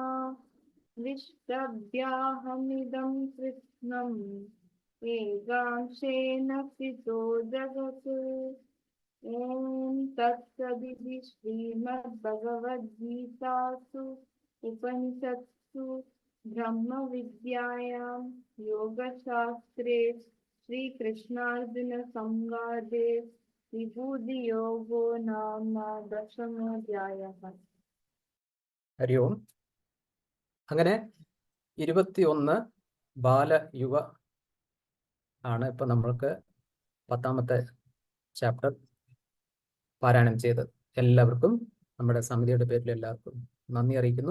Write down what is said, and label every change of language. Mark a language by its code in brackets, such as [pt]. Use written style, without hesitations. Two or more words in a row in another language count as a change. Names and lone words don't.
[sa] विष्टभ्याहमिदं कृत्स्नम् एकांशेन स्थितो जगत् ॐ तत्सदिति श्रीमद्भगवद्गीतासु उपनिषत्सु ब्रह्मविद्यायां योगशास्त्रे श्रीकृष्णार्जुनसंवादे विभूतियोगो नाम दशमोऽध्यायः [ml] ഹരി ഓം. അങ്ങനെ 21 ബാലയുവ ആണ് ഇപ്പൊ നമ്മൾക്ക് 10ാമത്തെ ചാപ്റ്റർ പാരായണം ചെയ്തത്. എല്ലാവർക്കും നമ്മുടെ സമിതിയുടെ പേരിൽ എല്ലാവർക്കും നന്ദി അറിയിക്കുന്നു.